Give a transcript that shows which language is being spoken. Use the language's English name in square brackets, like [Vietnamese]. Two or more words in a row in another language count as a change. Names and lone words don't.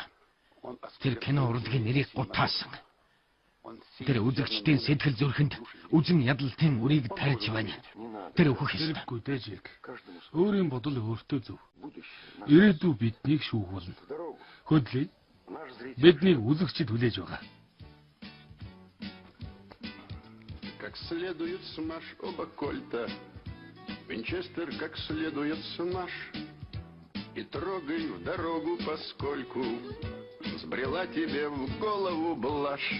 [Mongolian] Тэр кино урлагийн нэрийг гутаасан. Тэр үзэгчдийн сэтгэл зүрхэнд үзэн ядалтын үрийг тарьж байна. Тэр өөхөх ёстой. Хэрэггүй дээ Жирк. Өөрийн бодол өөртөө зөв. Ирээдүй биднийг шүүхүүлнэ. Хөдлөе. Биднийг үзэгчд хүлээж байгаа. [Russian] Как следует смажь оба кольта, Винчестер как следует смажь, И трогай в дорогу, поскольку Сбрела тебе в голову блажь.